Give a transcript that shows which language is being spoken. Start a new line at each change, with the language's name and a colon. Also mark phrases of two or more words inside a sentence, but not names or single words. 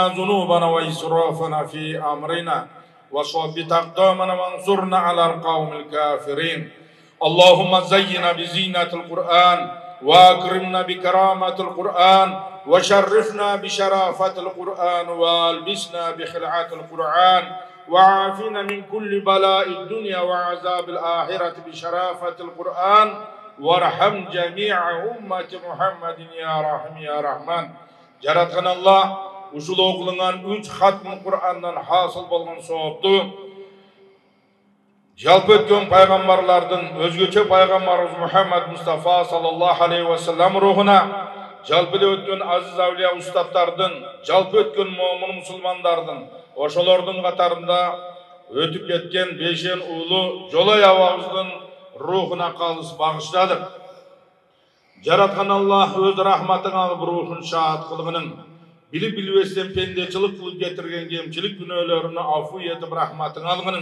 Arabic: ذنوبنا وإسرافنا في أمرنا وثبت أقدامنا وانصرنا على القوم الكافرين اللهم زينا بزينة القرآن وأكرمنا بكرامة القرآن وشرفنا بشرافة القرآن والبسنا بخلعة القرآن وعافنا من كل بلاء الدنيا وعذاب الآخرة بشرافة القرآن وارحم جميع أمة محمد يا رحم يا رحمن
Kyrgyz: жаратқан Алла ушул окулунган 3 хатм Кур'андан хасыл болгон соопту жалпы өткөн пайгамбарлардын өзгөчө пайгамбарыбыз Мухаммад Мустафа
Arabic: صلى الله عليه وسلم
Kyrgyz: рухуна жалпыда өткөн азиз авлия устаттардын жалпы өткөн момун мусулмандардын ошолордун катарында өтүп кеткен бешен уулу Жолой абабыздын рухуна калыс багыштадык. Жаратқан Аллах өз рахматын алып рухын шаат кылгынын, билип билбестен пендечилик кылып кетирген кемчилик күнөөлөрүнү афу этип рахматын алгынын.